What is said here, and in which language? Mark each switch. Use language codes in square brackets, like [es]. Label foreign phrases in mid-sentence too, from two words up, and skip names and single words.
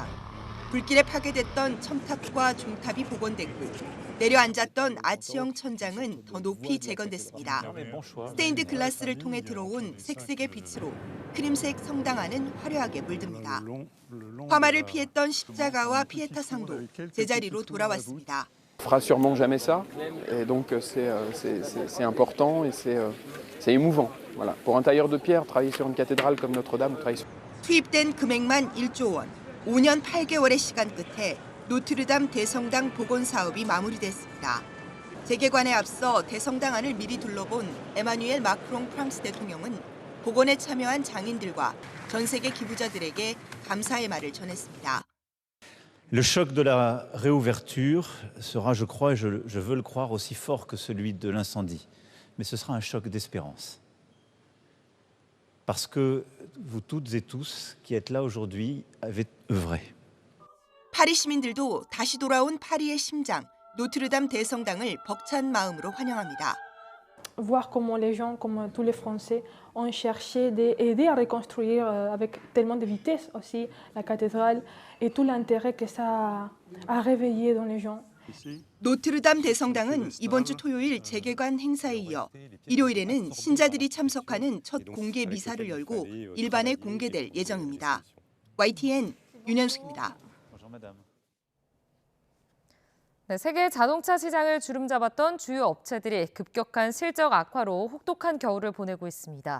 [ko] 불길에 파괴됐던 첨탑과 중탑이 복원됐고 내려앉았던 아치형 천장은 더 높이 재건됐습니다. 스테인드 글라스를 통해 들어온 색색의 빛으로 크림색 성당 안은 화려하게 물듭니다. 화마를 피했던 십자가와 피에타상도 제자리로 돌아왔습니다. [fr] On fera sûrement jamais ça, et donc c'est important et c'est émouvant. Voilà. Pour un tailleur de pierre, travailler sur une cathédrale comme Notre-Dame, travailler sur... [ko] 투입된 금액만 1조 원, 5년 8개월의 시간 끝에 노트르담 대성당 복원 사업이 마무리됐습니다. 재개관에 앞서 대성당 안을 미리 둘러본 에마뉴엘 마크롱 프랑스 대통령은 복원에 참여한 장인들과 전 세계 기부자들에게 감사의 말을 전했습니다. [fr] Le choc de la réouverture sera, je crois, et je veux le croire, aussi fort que celui de l'incendie. Mais ce sera un choc d'espérance. Parce que vous toutes et tous qui êtes là aujourd'hui avez œuvré. [ko] 파리 시민들도 다시 돌아온 파리의 심장, 노트르담 대성당을 벅찬 마음으로 환영합니다. [fr] Voir comment les gens, comme tous les Français, ont cherché d'aider à reconstruire avec tellement de vitesse aussi la cathédrale et tout l'intérêt que ça a réveillé dans les gens. [ko] 노트르담 대성당은 이번 주 토요일 재개관 행사에 이어 일요일에는 신자들이 참석하는 첫 공개 미사를 열고 일반에 공개될 예정입니다. YTN 윤현숙입니다. 네, 세계 자동차 시장을 주름잡았던 주요 업체들이 급격한 실적 악화로 혹독한 겨울을 보내고 있습니다.